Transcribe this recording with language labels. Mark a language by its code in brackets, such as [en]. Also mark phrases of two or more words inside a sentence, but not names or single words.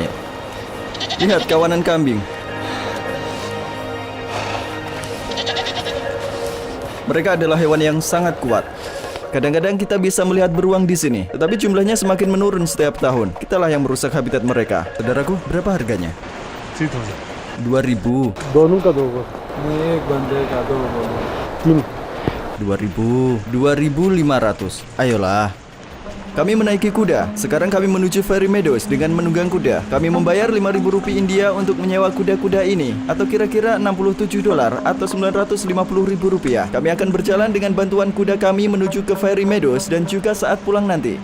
[id] Lihat kawanan kambing. Mereka adalah hewan yang sangat kuat. Kadang-kadang kita bisa melihat beruang di sini, tetapi jumlahnya semakin menurun setiap tahun. Kitalah yang merusak habitat mereka. Saudaraku, berapa harganya? 2.000. [ur] دونوں کا 2 ایک بندے کا 2 بندے. [id] 2.000. 2.500. Ayolah. Kami menaiki kuda. Sekarang kami menuju Fairy Meadows dengan menunggang kuda. Kami membayar Rp5.000 India untuk menyewa kuda-kuda ini, atau kira-kira $67 atau Rp950.000. Kami akan berjalan dengan bantuan kuda kami menuju ke Fairy Meadows dan juga saat pulang nanti.